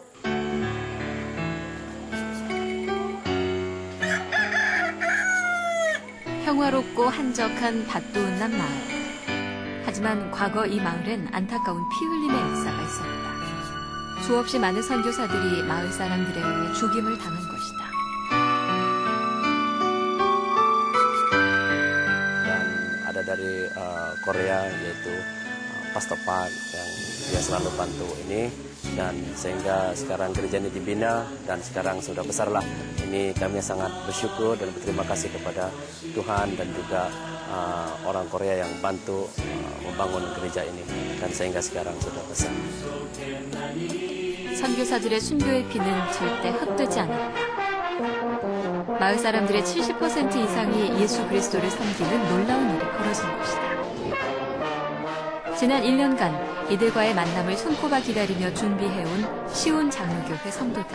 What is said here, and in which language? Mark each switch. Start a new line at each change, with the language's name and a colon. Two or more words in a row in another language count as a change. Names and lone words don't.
Korean: 평화롭고 한적한 밭도운난 마을. 하지만 과거 이 마을엔 안타까운 피 흘림의 역사가 있었다. 수없이 많은 선교사들이 마을 사람들에 의해 죽임을 당한 것이다.
Indonesian: Dan ada dari Korea yaitu Pastor Park yang dia selalu bantu ini dan sehingga sekarang gereja ini dibina dan sekarang sudah besarlah. Ini kami sangat bersyukur dan berterima kasih kepada Tuhan dan juga orang Korea yang bantu membangun gereja ini dan sehingga sekarang sudah besar.
Korean: 선교사들의 순교의 피는 절대 헛되지 않았다. 마을 사람들의 70% 이상이 예수 그리스도를 섬기는 놀라운 일이 벌어진 것이다. 지난 1년간 이들과의 만남을 손꼽아 기다리며 준비해온 시온 장로교회 성도들.